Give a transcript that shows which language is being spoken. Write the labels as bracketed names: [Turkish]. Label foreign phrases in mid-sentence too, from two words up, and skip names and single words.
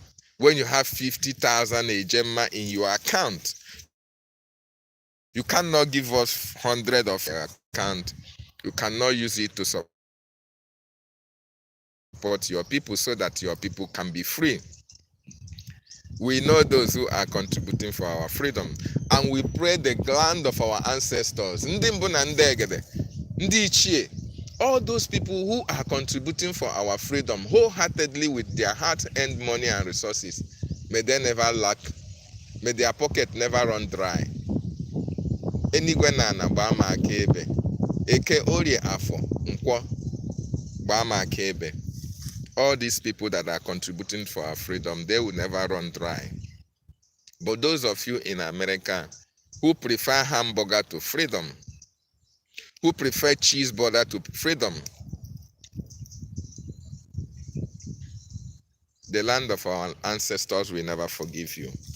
[English] When you have 50,000 ejemma in your account, you cannot give us 100 of your account. You cannot use it to support your people so that your people can be free. We know those who are contributing for our freedom, and we pray the land of our ancestors, [Igbo] ndị mbụ na ndị egede, ndị ichie, [English] all those people who are contributing for our freedom wholeheartedly with their hard-earned money and resources, may they never lack, may their pocket never run dry. [Igbo] Enigwe nana gbaa m aka ebe, eke orie afọ nkwọ gbaa m aka ebe. [English] All these people that are contributing for our freedom, they will never run dry. But those of you in America who prefer hamburger to freedom, who prefer cheeseburger to freedom, the land of our ancestors will never forgive you.